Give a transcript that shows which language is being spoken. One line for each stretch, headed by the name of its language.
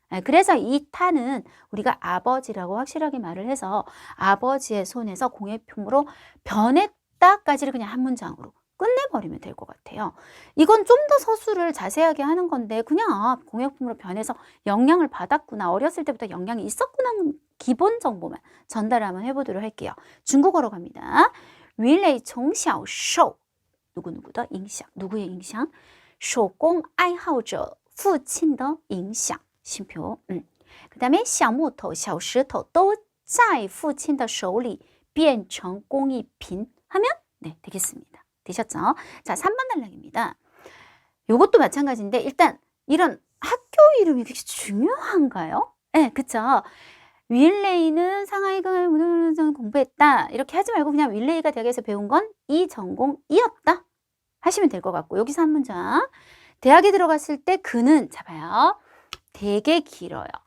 Korean: 그래서 이 탄은 우리가 아버지라고 확실하게 말을 해서 아버지의 손에서 공예품으로 변했다까지를 그냥 한 문장으로 끝내버리면 될 것 같아요. 이건 좀 더 서술을 자세하게 하는 건데 그냥 공예품으로 변해서 영향을 받았구나. 어렸을 때부터 영향이 있었구나. 기본 정보만 전달 한번 해보도록 할게요. 중국어로 갑니다.
Chinese: 윌레이 从小受
Korean: 누구누구의
Chinese: 影响
Korean: 누구의
Chinese: 影响? 手工爱好者父亲的影响 심표.
Korean: 그 다음에
Chinese: 小木头小石头都在父亲的手里变成工艺品
Korean: 하면 네, 되겠습니다. 되셨죠? 자, 3번 단락입니다. 요것도 마찬가지인데 일단 이런 학교 이름이 그렇게 중요한가요? 네, 그쵸? 윌레이는 상하이가 공부했다. 이렇게 하지 말고 그냥 윌레이가 대학에서 배운 건 이 전공이었다. 하시면 될 것 같고 여기서 한 문장. 대학에 들어갔을 때 그는 잡아요. 되게 길어요.